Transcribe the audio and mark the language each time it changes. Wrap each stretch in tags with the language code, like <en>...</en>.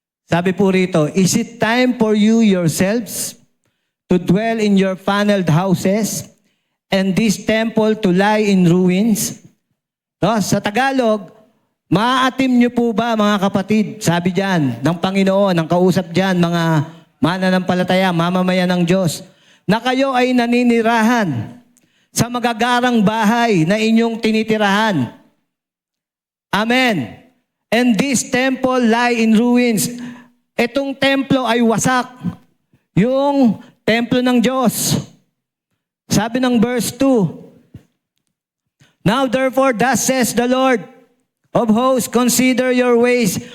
<tl>Sabi po rito,</tl> <en>"Is it time for you yourselves to dwell in your paneled houses and this temple to lie in ruins?"</en> <tl>No, sa Tagalog, maaatim niyo po ba mga kapatid, sabi diyan ng Panginoon, ng kausap diyan, mga mananampalataya, mamamayan ng Diyos, na kayo ay naninirahan sa magagarang bahay na inyong tinitirahan. Amen.</tl> <en>And this temple lie in ruins.</en> <tl>Itong templo ay wasak. Yung templo ng Diyos. Sabi ng verse 2,</tl> <en>"Now therefore, thus says the Lord of hosts, consider your ways."</en>